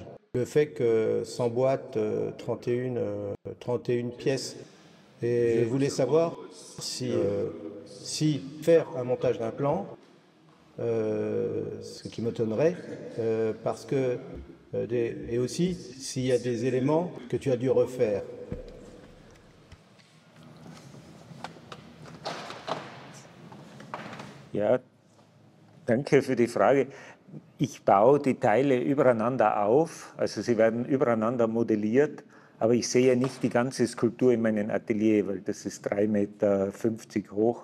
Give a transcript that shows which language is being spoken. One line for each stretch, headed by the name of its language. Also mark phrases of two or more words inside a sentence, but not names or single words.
French: Le fait que s'emboîtent 31 pièces. Et je voulais savoir si faire un montage d'un plan, ce qui m'étonnerait, parce que et aussi s'il y a des éléments que tu as dû refaire.
German: Ja, danke für die Frage. Ich baue die Teile übereinander auf, also sie werden übereinander modelliert, aber ich sehe nicht die ganze Skulptur in meinem Atelier, weil das ist 3,50 Meter hoch.